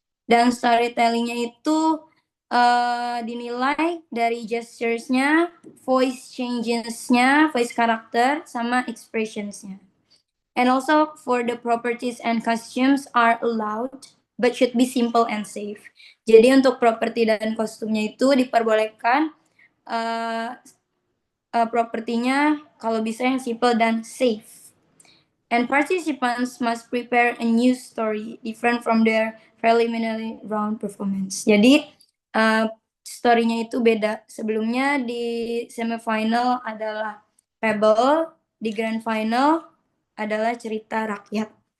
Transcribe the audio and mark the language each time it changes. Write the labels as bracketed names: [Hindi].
[Indonesian] Dan storytellingnya itu dinilai dari gestures-nya, voice changes-nya, voice karakter, sama expressions-nya. [English] And also for the properties and costumes are allowed, but should be simple and safe. [Indonesian] Jadi untuk properti dan kostumnya itu diperbolehkan propertinya kalau bisa yang simple dan safe. [English] And participants must prepare a new story different from their preliminary round performance. [Indonesian] Jadi story-nya itu beda. Sebelumnya di semifinal adalah fable, di grand final adalah cerita rakyat.